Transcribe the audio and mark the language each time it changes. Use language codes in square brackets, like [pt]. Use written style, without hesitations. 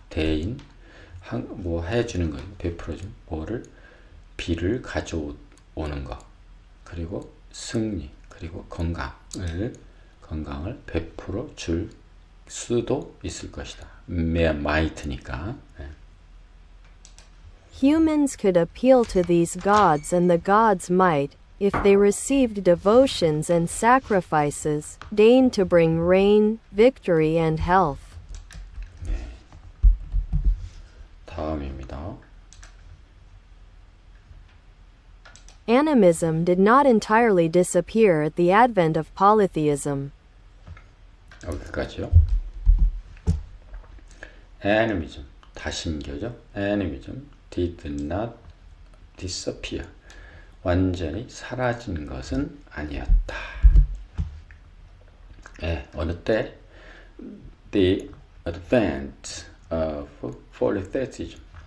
[ko] 대인, 뭐 해주는 거예요. 베풀어 준 뭐를, 비를 가져오는 것, 그리고 승리, 그리고 건강을 베풀어 줄 수도 있을 것이다. [en] might [ko] 니까. [en] Humans could appeal to these gods and the gods might, if they received devotions and sacrifices, deign to bring rain, victory and health. [ko] 다음입니다. [en] Animism did not entirely disappear at the advent of polytheism. [ko] 여기까지요. Animism, 다신교죠. [en] Animism did not disappear. [ko] 완전히 사라진 것은 아니었다. 어느 때? [en] The advent of polytheism.